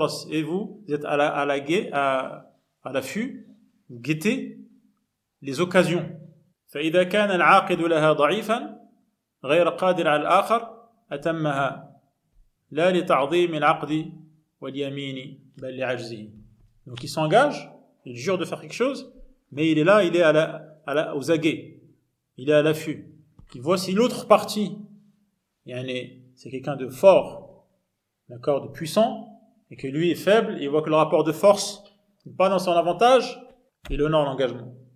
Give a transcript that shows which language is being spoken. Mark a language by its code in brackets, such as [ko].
[fr] Et vous êtes à l'affût, vous guettez les occasions. [ar] فإذا كان العاقد لها ضعيفا غير قادر على الآخر أتمها لا لتعظيم العقد واليمين بل لعجزه. [fr] Donc il s'engage, il jure de faire quelque chose, mais il est là, il est aux aguets, il est à l'affût. Il voit si l'autre partie, c'est quelqu'un de fort, d'accord, de puissant, et que lui est faible, il voit que le rapport de force n'est pas dans son avantage, il honore l'engagement.